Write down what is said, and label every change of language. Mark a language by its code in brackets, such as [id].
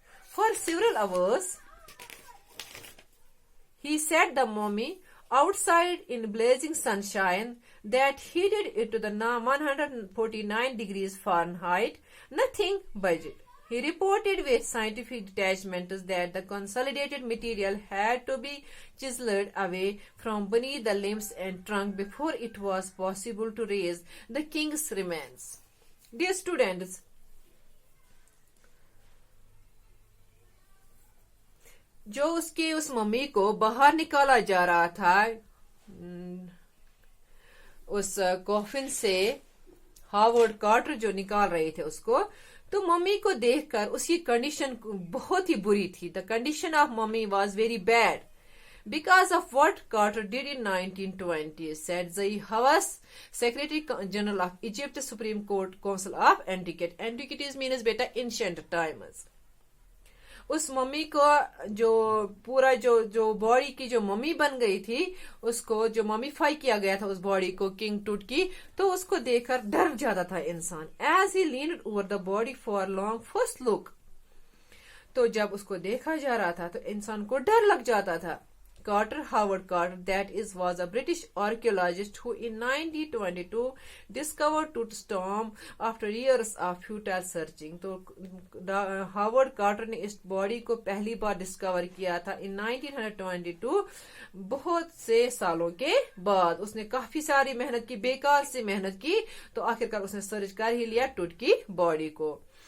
[en] For several hours, he set the mummy outside in blazing sunshine that heated it to the 149 degrees Fahrenheit. Nothing budged. He reported with scientific detachment that the consolidated material had to be chiseled away from beneath the limbs and trunk before it was possible to raise the king's remains. Dear students, [ur] جو اس mummy کو باہر نکالا جا رہا تھا اس کوفن سے، Howard Carter جو نکال رہے تھے اس کو، تو ممی کو دیکھ کر اس کی کنڈیشن بہت ہی بری تھی. [en] The condition of mummy was very bad because of what Carter did in 1920, said Zahi Hawass, Secretary General of Egypt's Supreme Council of Antiquities. Antiquities means beta ancient times. [ur] اس mummy کو جو پورا جو body کی جو mummy بن گئی تھی، اس کو جو ممیفائی کیا گیا تھا اس باڈی کو کنگ ٹوٹ کی، تو اس کو دیکھ کر ڈر جاتا تھا انسان. [en] As he leaned over the body for a long first look. [ur] تو جب اس کو دیکھا جا رہا تھا تو انسان کو ڈر لگ جاتا تھا. [en] Howard Carter, that is, was a British archaeologist who in 1922 discovered Tut's tomb after years of futile searching. [ur] تو ہاورڈ کارٹر نے اس باڈی کو پہلی بار ڈسکور کیا تھا in 1922، بہت سے سالوں کے بعد. اس نے کافی ساری محنت کی، بیکار سے محنت کی، تو آخرکار اس نے سرچ کر ہی لیا ٹوٹ کی باڈی کو.